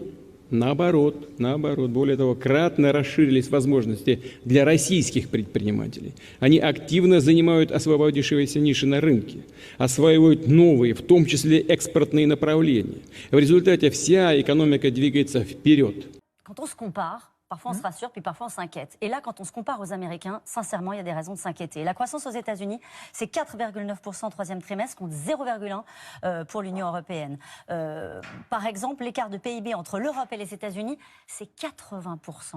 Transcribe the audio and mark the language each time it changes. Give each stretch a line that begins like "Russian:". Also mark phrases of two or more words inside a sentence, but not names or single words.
Russian: Наоборот, более того, кратно расширились возможности для российских предпринимателей. Они активно занимают освободившиеся ниши на рынке, осваивают новые, в том числе экспортные направления. В результате вся экономика двигается вперед.
French: Quand on se compare, parfois on se rassure, puis parfois on s'inquiète. Et là, quand on se compare aux Américains, sincèrement, il y a des raisons de s'inquiéter. La croissance aux États-Unis, c'est 4,9% au troisième trimestre, contre 0,1% pour l'Union européenne. Par exemple, l'écart de PIB entre l'Europe et les États-Unis, c'est 80%.